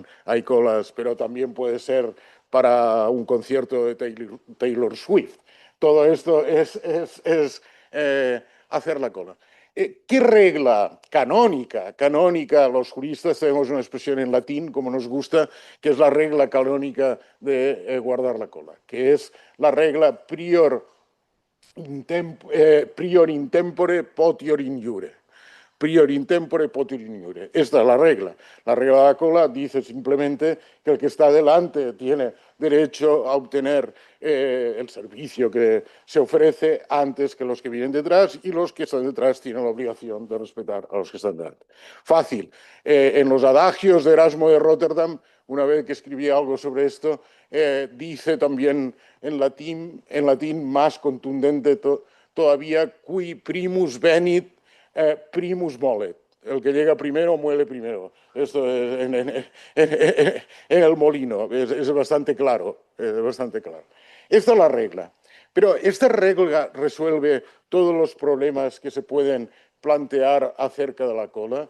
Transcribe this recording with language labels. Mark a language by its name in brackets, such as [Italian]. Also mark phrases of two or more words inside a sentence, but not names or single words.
[Spanish] Hay colas, pero también puede ser para un concierto de Taylor Swift. Todo esto es hacer la cola. ¿Qué regla canónica? Canónica, los juristas tenemos una expresión en latín, como nos gusta, que es la regla canónica de guardar la cola, que es la regla [Latin] prior intempore potior in iure. Prior intempore potior in iure. [Spanish] Esta es la regla. La regla de la cola dice simplemente que el que está delante tiene derecho a obtener el servicio que se ofrece antes que los que vienen detrás, y los que están detrás tienen la obligación de respetar a los que están delante. Fácil. En los adagios de Erasmo de Rotterdam, una vez que escribí algo sobre esto, dice también en latín más contundente todavía, [Latin] qui primus venit, primus molet. [Spanish] El que llega primero muele primero. Esto es en el molino es bastante claro, bastante claro. Esta es la regla. Pero esta regla resuelve todos los problemas que se pueden plantear acerca de la cola.